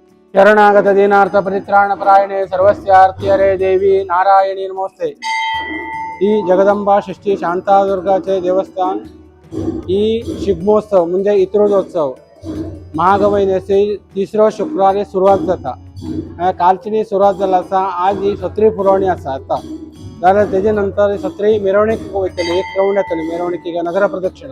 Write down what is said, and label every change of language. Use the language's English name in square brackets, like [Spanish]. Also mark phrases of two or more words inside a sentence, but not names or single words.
[Sanskrit] शरणागत दीनार्थ परित्राण परायणे सर्वस्यार्थी हरे देवी नारायणी नमोस्ते। [Konkani] ही जगदंबा षष्ठी शांतादुर्गाचे देवस्थान ही शिगमोत्सव म्हणजे इत्रोदोत्सव माघ महिन्याचे तिसऱ्या शुक्रवारी सुरुवात जाता। कालची सुरुवात जाला आसा, आज ही सत्री पुरवणी आसा। आता जाल्यार तेजे नंतर सत्री मिरवणूक वयतली, एक राउंड येतली मिरवणुकीक नगर प्रदक्षिणा।